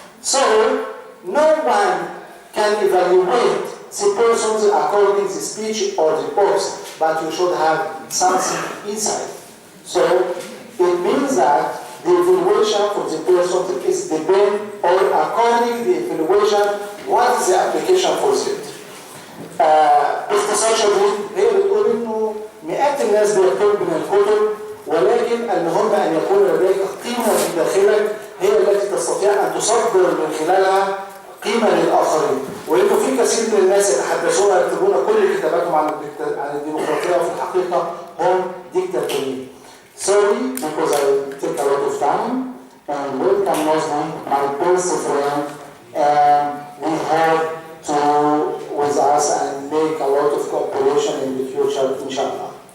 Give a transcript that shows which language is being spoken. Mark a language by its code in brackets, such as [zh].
[en] So no one can evaluate the persons according to the speech or the books, but you should have something inside. So it means that the evaluation for the person is depend or according to the evaluation what is the application for it. [ar] باختصار شديد هي بتقول انه مئات الناس بيكتبوا من الكتب، ولكن المهم ان يكون لديك قيمه في داخلك هي التي تستطيع ان تصدر من خلالها قيمه للاخرين. وانه في كثير من الناس يتحدثون ويكتبون كل كتاباتهم عن الديمقراطيه وفي الحقيقه هم ديكتاتوريين. [en] Sorry because I take a lot of time, and welcome Nظlى, my best friend, and we have to with us and make a lot of cooperation in the future, inshallah.